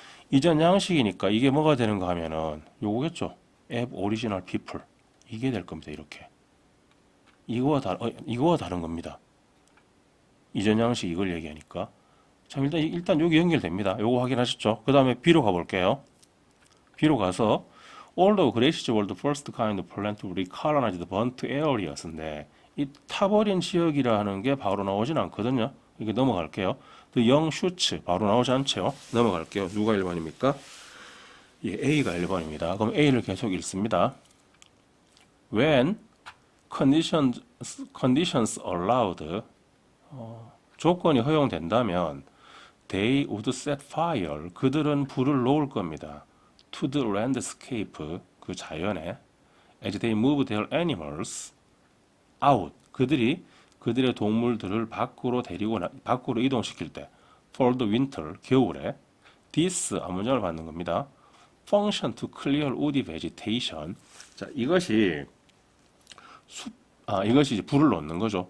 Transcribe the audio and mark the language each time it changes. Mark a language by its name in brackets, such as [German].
[Korean] 이전 양식이니까 이게 뭐가 되는가 하면은 요거겠죠. Aboriginal people. 이게 될 겁니다. 이렇게. 이거와 다른 겁니다. 이전 양식 이걸 얘기하니까. 자, 일단 여기 연결됩니다. 요거 확인하셨죠? 그 다음에 B로 가볼게요. [English] B로 가서 Although grasses were the first kind of plant to recolonize the burnt areas인데 [Korean] 이 타버린 지역이라는 게 바로 나오진 않거든요. 이게 넘어갈게요. [English] The young shoots [Korean] 바로 나오지 않죠. 넘어갈게요. 누가 1번입니까? 예, A가 1번입니다. 그럼 A를 계속 읽습니다. [English] When conditions allowed, [Korean] 조건이 허용된다면 [English] they would set fire, [Korean] 그들은 불을 놓을 겁니다. [English] to the landscape, [Korean] 그 자연에 [English] as they move their animals out, [Korean] 그들의 동물들을 밖으로 이동시킬 때 [English] for the winter, [Korean] 겨울에 [English] this [Korean] 앞문장을 받는 겁니다. [English] function to clear woody vegetation. [Korean] 자, 이것이 이제 불을 놓는 거죠.